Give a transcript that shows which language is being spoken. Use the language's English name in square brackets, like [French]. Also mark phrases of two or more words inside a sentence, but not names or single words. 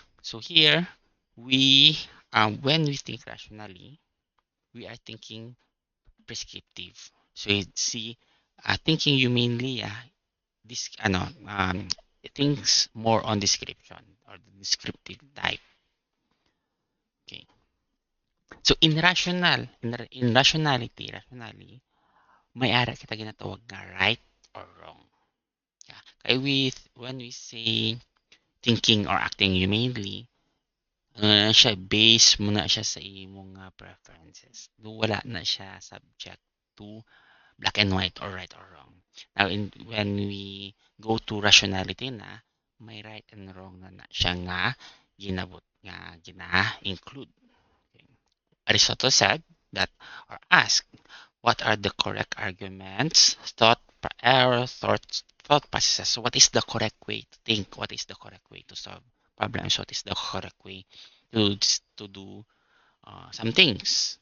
[English] So here, when we think rationally, we are thinking prescriptive. So you see, thinking humanly, this, it thinks more on description or the descriptive type. Okay. So in rationally, [Hiligaynon] may ara kita ginatawag na [English] right or wrong. [Hiligaynon] Yeah. Kaya [English] when we say thinking or acting humanely, [Hiligaynon] na siya, base mo na siya sa imong preferences. Wala na siya [English] subject to black and white or right or wrong. Now, when we go to rationality [Hiligaynon] na, may [English] right and wrong [Hiligaynon] na siya nga ginabot nga gina-include. Okay. [English] Aristotle said that, or asked, what are the correct arguments, thought processes? So what is the correct way to think? What is the correct way to solve problems? What is the correct way to do some things?